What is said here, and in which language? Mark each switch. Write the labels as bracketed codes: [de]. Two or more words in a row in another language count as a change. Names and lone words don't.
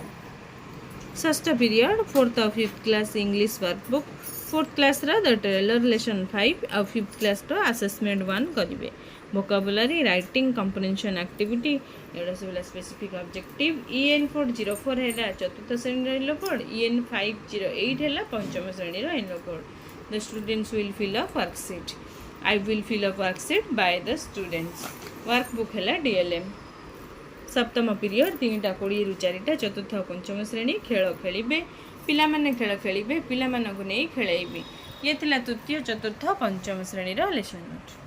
[en] ଷଷ୍ଠ period 4th ଆଉ 5th class English workbook 4th class the trailer lesson 5 ଆଉ 5th class assessment 1 କରିବେ। vocabulary writing comprehension activity [or] ଏଗୁଡ଼ା ସବୁ ହେଲା [en] specific objective. [or] EN404 ହେଲା ଚତୁର୍ଥ ଶ୍ରେଣୀର [en] yellow code. [or] EN508 ହେଲା ପଞ୍ଚମ ଶ୍ରେଣୀର [en] yellow code. the students will fill up worksheet. I will fill up worksheet by the students। [or] ୱାର୍କବୁକ୍ ହେଲା DLM। ସପ୍ତମ ପିରିୟଡ଼ 3:20 ରୁ 4ଟା ଚତୁର୍ଥ ଓ ପଞ୍ଚମ ଶ୍ରେଣୀ ଖେଳ ଖେଳିବେ। ପିଲାମାନେ ଖେଳ ଖେଳିବେ। ପିଲାମାନଙ୍କୁ ନେଇ ଖେଳାଇବି। ଇଏ ଥିଲା ତୃତୀୟ, ଚତୁର୍ଥ, ପଞ୍ଚମ ଶ୍ରେଣୀର [en] lesson note.